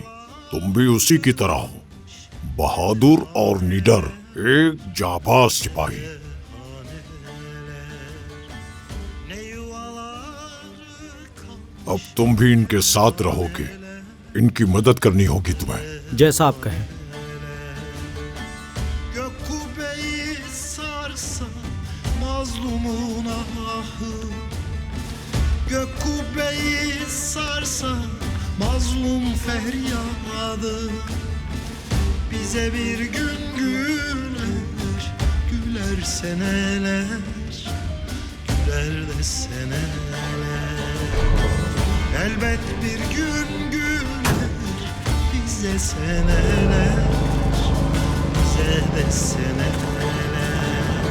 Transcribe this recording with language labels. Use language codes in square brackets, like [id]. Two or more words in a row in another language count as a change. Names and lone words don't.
[hi] तुम भी उसी की तरह हो, बहादुर और निडर, एक जाबाज सिपाही। अब तुम भी इनके साथ रहोगे, इनकी मदद करनी होगी तुम्हें। जैसा आप कहें। [tr] Gök kubbeyi sarsa mazlumun ahı. Gök kubbeyi sarsa mazlum feryadı. Bize bir gün güler, güler seneler, güler de seneler. Elbet bir gün güler bize seneler, bize de seneler.